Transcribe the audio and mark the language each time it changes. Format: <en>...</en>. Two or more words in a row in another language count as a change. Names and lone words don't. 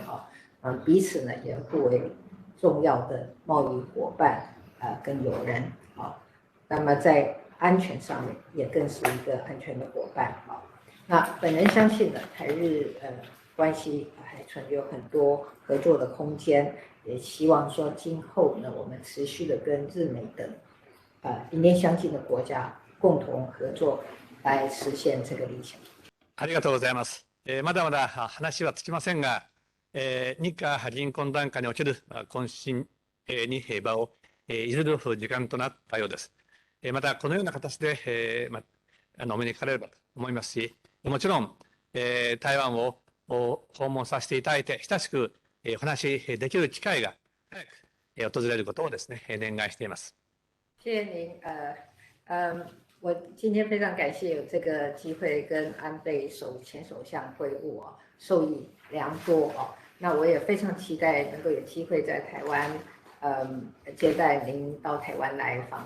<zh>彼此呢也互为重要的贸易伙伴跟友人那么在安全上面也更是一个安全的伙伴那本人相信呢，台日关系还存有很多合作的空间，也希望说今后呢，我们持续的跟日美等理念相近的国家共同合作，来实现这个理想。</zh> <ja>ありがとうございます。まだまだ話はつきませんが、日韓隣婚談下における懇親に場を譲る時間となったようです。またこのような形で、お目にかかれればと思いますし、もちろん、台湾を訪問させていただいて、親しくお話しできる機会が早く訪れることをですね、念願しています。</ja> <zh>谢谢您。我今天非常感谢有这个机会跟安倍前首相会晤受益良多那我也非常期待能够有机会在台湾接待您到台湾来访问。</zh>